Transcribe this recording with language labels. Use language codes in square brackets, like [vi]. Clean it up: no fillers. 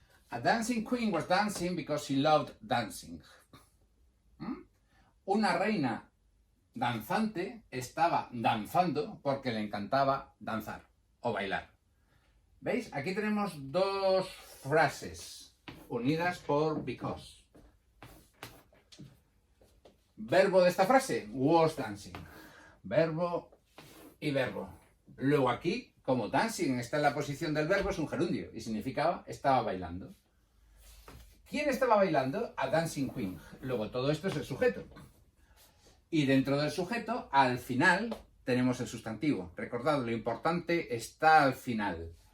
[en] A dancing queen was dancing because she loved dancing. [es] Una reina danzante estaba danzando porque le encantaba danzar o bailar. ¿Veis? Aquí tenemos dos frases unidas por because. Verbo de esta frase, [en] was dancing. [es] Verbo y verbo. Luego aquí, como dancing está en la posición del verbo, es un gerundio y significaba estaba bailando. ¿Quién estaba bailando? [en] A dancing queen. [es] Luego todo esto es el sujeto. Y dentro del sujeto, al final, tenemos el sustantivo. Recordad, lo importante está al final.